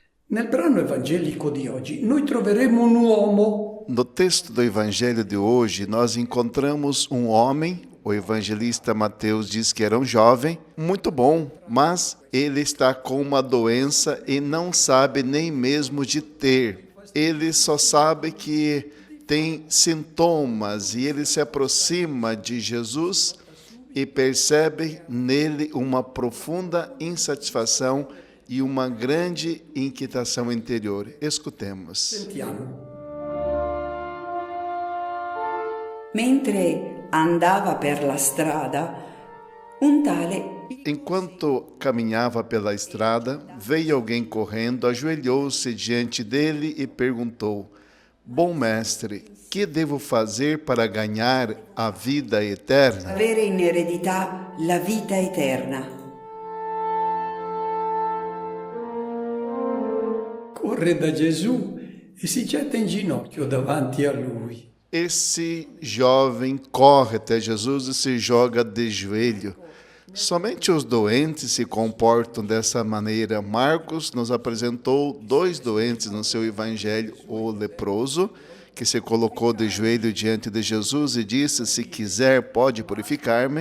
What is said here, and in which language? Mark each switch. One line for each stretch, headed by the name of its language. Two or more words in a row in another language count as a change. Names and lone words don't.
Italian: Nel brano evangelico di oggi noi troveremo un uomo
Portuguese: No texto do Evangelho de hoje, nós encontramos um homem, o evangelista Mateus diz que era um jovem, muito bom, mas ele está com uma doença e não sabe nem mesmo de ter. Ele só sabe que tem sintomas e ele se aproxima de Jesus e percebe nele uma profunda insatisfação e uma grande inquietação interior. Escutemos.
Italian: Sentiamo. Mentre andava per la strada, un tale
Portuguese: Enquanto caminhava pela estrada, veio alguém correndo, ajoelhou-se diante dele e perguntou: Bom mestre, que devo fazer para ganhar a vida eterna?
Italian: avere in eredità la vita eterna. Corre da Gesù e si getta in ginocchio davanti a lui.
Portuguese: Esse jovem corre até Jesus e se joga de joelho. Somente os doentes se comportam dessa maneira. Marcos nos apresentou 2 doentes no seu evangelho: o leproso, que se colocou de joelho diante de Jesus e disse: se quiser, pode purificar-me.